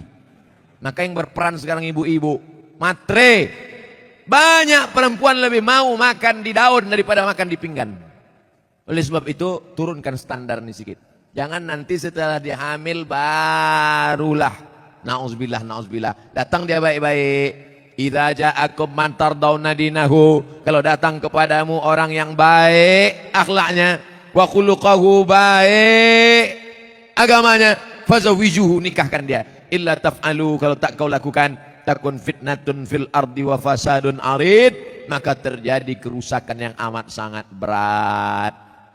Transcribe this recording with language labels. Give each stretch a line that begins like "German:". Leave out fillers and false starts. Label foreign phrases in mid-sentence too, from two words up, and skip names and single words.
Indonesian: Maka yang berperan sekarang ibu-ibu, matre. Banyak perempuan lebih mau makan di daun daripada makan di pinggan. Oleh sebab itu turunkan standar ini sedikit. Jangan nanti setelah dia hamil barulah. Na'udzubillah. Datang dia baik-baik.
Arabic: إذا جاءكم من ترضون دينه,
Indonesian: kalau datang kepadamu orang yang baik akhlaknya,
Arabic: وخلقه,
Indonesian: baik agamanya, fazawijuhu, nikahkan dia.
Arabic: إلا تفعلوا,
Indonesian: kalau tak kau lakukan,
Arabic: تكن فتنة في الأرض وفساد عريض,
Indonesian: maka terjadi kerusakan yang amat sangat berat.